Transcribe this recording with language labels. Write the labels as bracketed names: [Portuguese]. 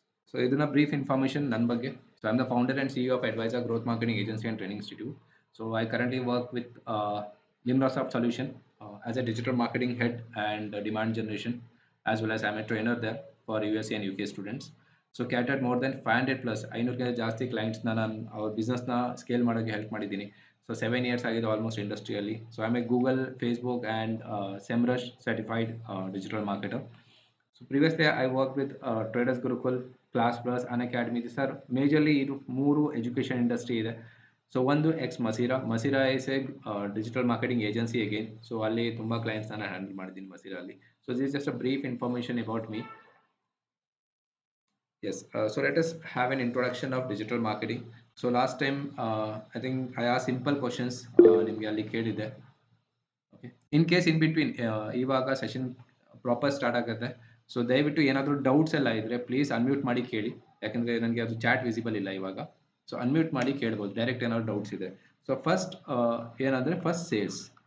[English] so [Kannada] ಇದನ್ನ brief information ನನ್ನ ಬಗ್ಗೆ. [English] So I am the founder and CEO of advisor growth marketing agency and training institute. So I currently work with Nimrasoft Solution as a digital marketing head and demand generation, as well as I'm a trainer there for USA and UK students. So catered more than 500 plus [Kannada] 500ಕ್ಕೆ ಜಾಸ್ತಿ ಕ್ಲೈಂಟ್ಸ್ನ ನಾನು ಅವ್ರ ಬಿಸ್ನೆಸ್ನ scale ಮಾಡೋಕ್ಕೆ help ಮಾಡಿದ್ದೀನಿ. [English] so [Kannada] 7 years ಆಗಿದೆ almost ಇಂಡಸ್ಟ್ರಿಯಲ್ಲಿ. [English] So I am a Google, Facebook and Semrush certified digital marketer. So previously I work with traders Gurukul, class plus, Unacademy. [Kannada] Sir majorly ಇದು 3 education industry ಇದೆ. So ಒಂದು ಮಸೀರಾ [English] Is a digital marketing agency again. [Kannada] So ಅಲ್ಲಿ ತುಂಬ ಕ್ಲೈಂಟ್ಸ್ನ ನಾನು handle ಮಾಡಿದ್ದೀನಿ ಮಸೀರಲ್ಲಿ. So [English] This just a brief information about me. Yes, so let us have an introduction of digital marketing. So last time, I think I asked simple questions. [Kannada] ನಿಮಗೆ ಅಲ್ಲಿ ಕೇಳಿದೆ. Okay, [English] in case in between [Kannada] ಇವಾಗ session proper start ಆಗುತ್ತೆ. So ದಯವಿಟ್ಟು ಏನಾದರೂ doubts ಎಲ್ಲ ಇದ್ದರೆ please unmute ಮಾಡಿ ಕೇಳಿ, ಯಾಕಂದರೆ ನನಗೆ ಅದು ಚಾಟ್ ವಿಸಿಬಲ್ ಇಲ್ಲ ಇವಾಗ. ಸೊ ಅನ್ಮ್ಯೂಟ್ ಮಾಡಿ ಕೇಳ್ಬೋದು ಡೈರೆಕ್ಟ್ ಏನಾದ್ರು ಡೌಟ್ಸ್ ಇದೆ. ಸೊ ಫಸ್ಟ್ ಏನಂದರೆ ಫಸ್ಟ್ ಸೇಲ್ಸ್.